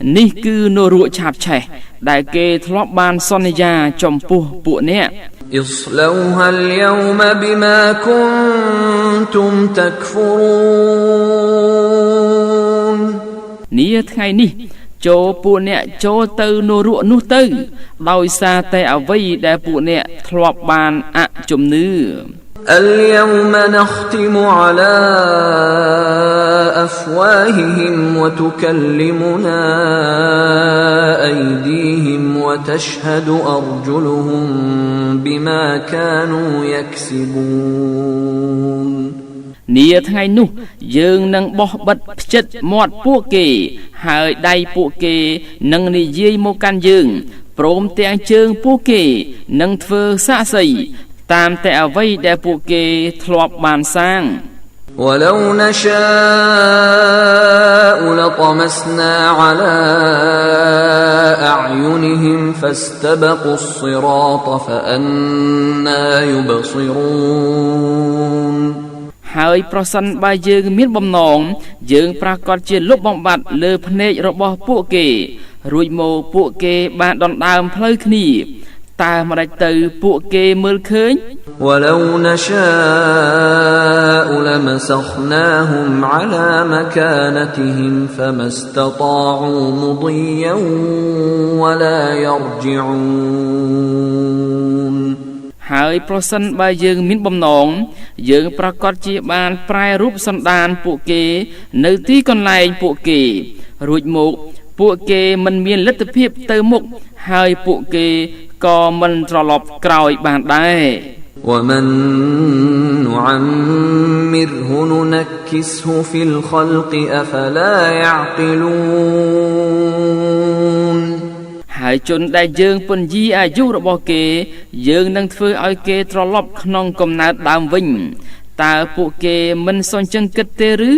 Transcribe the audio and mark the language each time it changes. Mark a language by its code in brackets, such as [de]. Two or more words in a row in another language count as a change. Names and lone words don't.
[km] នេះគឺនរោឆាបឆេះដែលគេធ្លាប់បានសន្យាចំពោះពួកអ្នក [ar] اصلوها اليوم بما كنتم تكفرون [km] នាថ្ងៃនេះចូលពួកអ្នកចូលទៅនរោនោះទៅដោយសារតែអ្វីដែលពួកអ្នកធ្លាប់បានអជំនឿ [ar] اليوم نختم على أفواههم وتكلمنا أيديهم وتشهد أرجلهم بما كانوا يكسبون [km] នាថ្ងៃនោះយើងនឹងបោះបិទផ្ចិតមាត់ពួកគេហើយដៃពួកគេនឹងនិយាយមកកាន់យើងព្រមទាំងជើងពួកគេនឹងធ្វើសាក្សីតាមតែអ្វីដែលពួកគេធ្លាប់បានសាង [ar] ولو نشاء لطمسنا على أعينهم فاستبقوا الصراط فأنى يبصرون [km] ហើយប្រសិនបើយើងមានបំណងយើងប្រកាសជាលុបបំបាត់លើភ្នែករបស់ពួកគេរួចមកពួកគេបានដណ្ដើមផ្លូវគ្នាតើម្ដេចទៅពួកគេមើលឃើញ [ar] ولو نشاء لمسخناهم على مكانتهم فما استطاعوا مضيا ولا يرجعون [km] ហើយប្រសិនបើយើងមានបំណងយើងប្រកាសជាបានប្រែរូបសន្តានពួកគេនៅទីកន្លែងពួកគេរួចមកពួកគេមិនមានលទ្ធភាពទៅមុខហើយពួកគេក៏មិនត្រឡប់ក្រោយបានដែរ [ar] ومن نعمره ننكسه في الخلق أفلا يعقلون [km] ហើយជនដែលយើងពន្យាអាយុរបស់គេយើងនឹងធ្វើឲ្យគេត្រឡប់ក្នុងកំណើតដើមវិញតើពួកគេមិនសញ្ជឹងគិតទេឬ